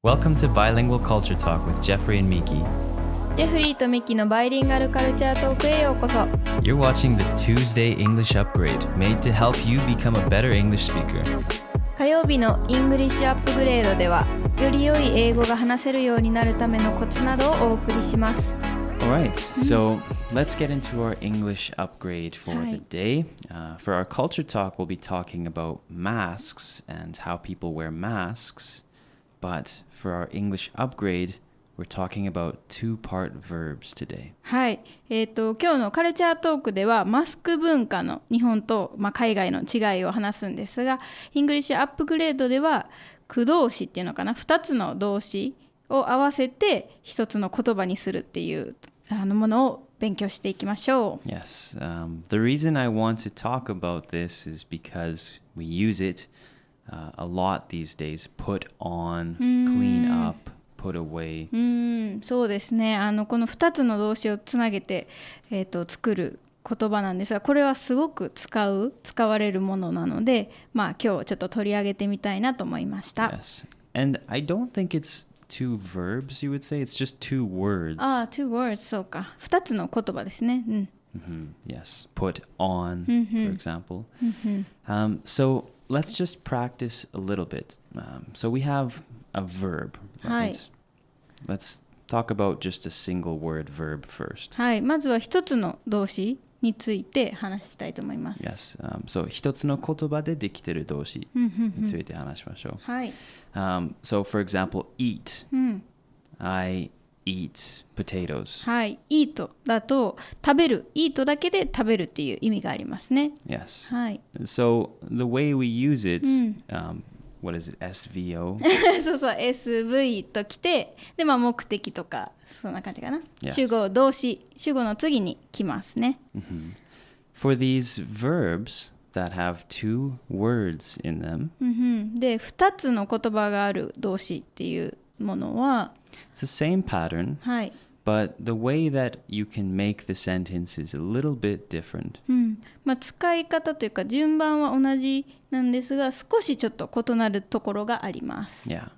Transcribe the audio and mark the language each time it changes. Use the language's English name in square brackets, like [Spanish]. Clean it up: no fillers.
[English] Welcome to Bilingual Culture Talk with Jeffrey and Miki. [Japanese] ジェフリーとミキのバイリンガルカルチャートークへようこそ。 [English] You're watching the Tuesday English Upgrade, made to help you become a better English speaker. [Japanese] 火曜日のイングリッシュアップグレードでは、より良い英語が話せるようになるためのコツなどをお送りします。 [English] Alright, so let's get into our English upgrade for the day. For our culture talk, we'll be talking about masks and how people wear masks. But for our English upgrade, we're talking about two-part verbs today. [Japanese] はい、今日のカルチャートークではマスク文化の日本と、海外の違いを話すんですが、イングリッシュアップグレードでは句動詞っていうのかな、2つの動詞を合わせて1つの言葉にするっていうものを勉強していきましょう。 [English] Yes, the reason I want to talk about this is because we use it、a lot these days. Put on, clean up.Put away. [Japanese] そうですね。この2つの動詞をつなげて、作る言葉なんですが、これはすごく使われるものなので、今日ちょっと取り上げてみたいなと思いました。 [English] Yes. And I don't think it's two verbs, you would say. It's just two words. two words, [Japanese] そうか。 2つの言葉ですね。 [English] Yes. Put on, for example. So let's just practice a little bit. So we have a verb, right?Let's talk about just a single word verb first. [Japanese] はい、まずは一つの動詞について話したいと思います。 [English] Yes. [Japanese] So 一つの言葉でできている動詞について話しましょう。はい。 [English] So for example, eat. I eat potatoes. [Japanese] はい。eat だと食べる。 eat だけで食べるっていう意味がありますね。 [English] Yes. [Japanese] はい。 [English] So the way we use it,what is it? SVO? [Japanese] そうそう SV ときてで、目的とかそんな感じかな、 [English] yes. [Japanese] 主語動詞主語の次に来ますね、 [English] For these verbs that have two words in them、 [Japanese] で2つの言葉がある動詞っていうものは [English] It's the same pattern、 [Japanese] はい、 [English] but the way that you can make the sentence is a little bit different、 [Japanese] 使い方というか順番は同じなんですが少しちょっと異なるところがあります。